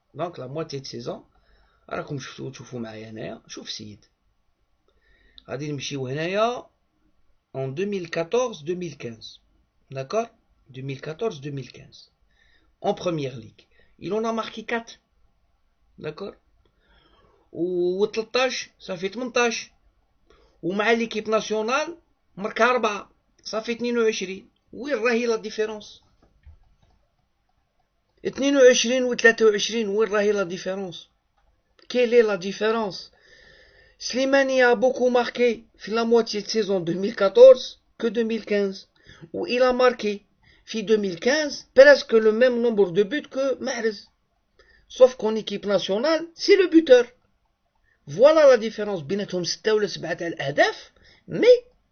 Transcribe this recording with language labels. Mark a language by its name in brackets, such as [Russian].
[French] Donc la moitié de saison [Arabic] راكم تشوفوا معايا هنايا. شوف سيد, غادي نمشيو هنايا en 2014-2015. [French] D'accord? 2014-2015. En première ligue. Il en a marqué 4. D'accord? و 13 صافي 18. [Arabic] ومع l'équipe nationale marqué 4 صافي 22. وين راهي لا ديفيرونس؟ 22 و 23 وين راهي لا ديفيرونس؟ [French] Quelle est la différence? Slimani a beaucoup marqué في la moitié de saison 2014 que 2015, où il a marqué في 2015 presque le même nombre de buts que Mahrez. Sauf qu'en équipe nationale, c'est le buteur. Voilà la différence [Arabic] بيناتهم 6 ولا 7 تاع الأهداف, [French] mais